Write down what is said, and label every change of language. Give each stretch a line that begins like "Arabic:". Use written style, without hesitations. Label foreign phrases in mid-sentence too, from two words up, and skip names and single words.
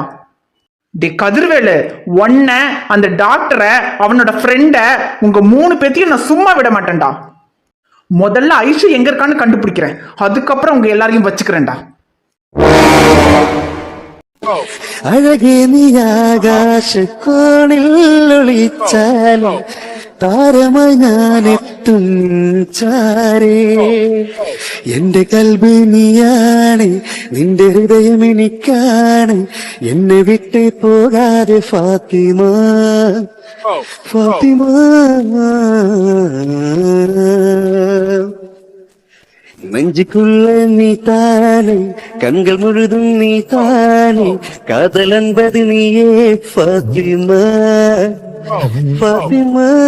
Tamil: டே கதிர்வேலு, ஒன்ன, அந்த டாக்டரை, அவனோட ஃப்ரெண்ட, உங்க 3 பேத்தையும் நான் சும்மா விட மாட்டேன்டா. முதல்ல ஐஷு எங்க இருக்கான்னு கண்டுபிடிக்கிறேன். அதுக்கப்புறம் உங்க எல்லாரையும் வச்சுக்கிறேன்டா.
Malayalam: അഴകേ നീ ആകാശ കോണിൽ ഒളിച്ചാലും താരമായി ഞാൻ എത്തും ചാരേ എന്റെ കൽബ് നീയാണ് നിന്റെ ഹൃദയം എനിക്കാണ് എന്നെ വിട്ട് പോകാതെ ഫാത്തിമ ഫാത്തിമ
Tamil: நெஞ்சுக்குள்ள நீ தானே, கண்கள் முழுதும் நீ தானே, காதல் என்பது நீயே ஃபாத்திமா ஃபாத்திமா.